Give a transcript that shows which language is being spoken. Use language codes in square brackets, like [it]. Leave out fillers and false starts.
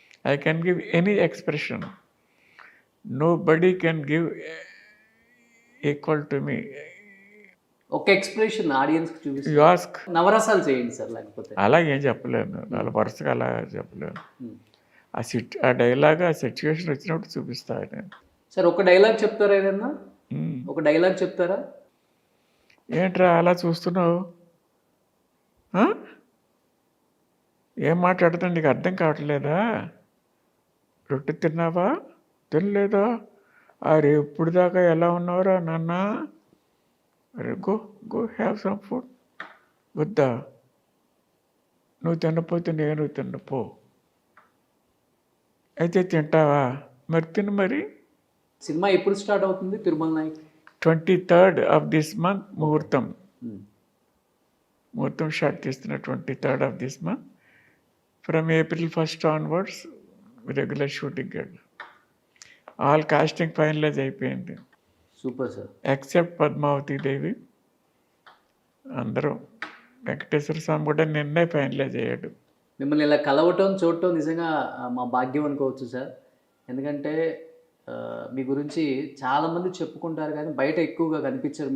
[en] I can give any expression. Nobody can give equal to me. [te] ఒక expression ఆడియన్స్కి చూపిస్తారు. [en] You ask. [te] నవరసాలు చేయండి సార్, లేకపోతే అలా ఏం చెప్పలేను, వాళ్ళ వరుసగా అలా చెప్పలేను. ఆ డైలాగ్, ఆ సిచ్యువేషన్ వచ్చినప్పుడు చూపిస్తాను నేను. సార్ ఒక డైలాగ్ చెప్తారా ఏదన్నా? ఒక డైలాగ్ చెప్తారా? ఏంట్రా అలా చూస్తున్నావు? ఏం మాట్లాడుతున్నా, నీకు అర్థం కావట్లేదా? రొట్టె తిన్నావా, తినలేదా? అరే ఇప్పుడు దాకా ఎలా ఉన్నావురా నాన్న? అరే [en] Go have some food. [te] వద్దా? నువ్వు తినపోతే నేను తిన్నపో. అయితే తింటావా? మరి తిను మరి. సినిమా ఎప్పుడు స్టార్ట్ అవుతుంది Tirumala Naik? [en] 23rd of this month [te] ముహూర్తం. ముహూర్తం షాట్ తీస్తున్న [en] 23rd of this month. From April 1st onwards, regular shooting. All casting finalize [te] అయిపోయింది. Super sir. ఎక్సెప్ట్ పద్మావతి దేవి. అందరూ, వెంకటేశ్వర స్వామి కూడా నిన్నే ఫైనలైజ్ అయ్యాడు. మిమ్మల్ని ఇలా కలవటం చూడటం నిజంగా మా భాగ్యం అనుకోవచ్చు సార్. ఎందుకంటే మీ గురించి చాలామంది చెప్పుకుంటారు కానీ బయట ఎక్కువగా కనిపించరు.